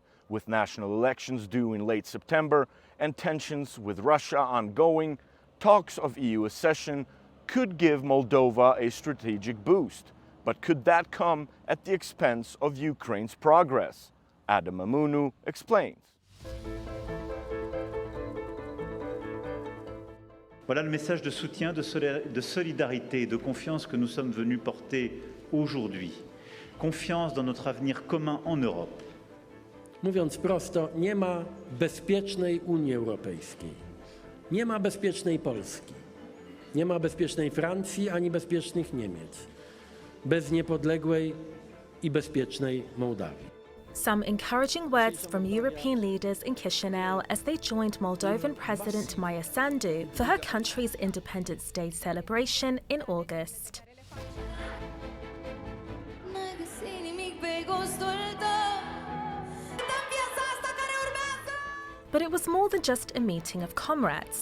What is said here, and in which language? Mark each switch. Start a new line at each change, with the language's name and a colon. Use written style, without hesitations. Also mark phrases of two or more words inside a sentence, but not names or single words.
English: With national elections due in late September and tensions with Russia ongoing, talks of EU accession could give Moldova a strategic boost. But could that come at the expense of Ukraine's progress? Adam Amunu explains.
French: Voilà le message de soutien, de solidarité et de confiance que nous sommes venus porter aujourd'hui. Confiance dans notre avenir commun en Europe.
Polish: Mówiąc prosto, nie ma bezpiecznej Unii Europejskiej. Nie ma bezpiecznej Polski. Nie ma bezpiecznej Francji ani bezpiecznych Niemiec. Bez niepodległej i bezpiecznej Mołdawii.
English: Some encouraging words from European leaders in Chisinau as they joined Moldovan President Maia Sandu for her country's Independence Day celebration in August. But it was more than just a meeting of comrades.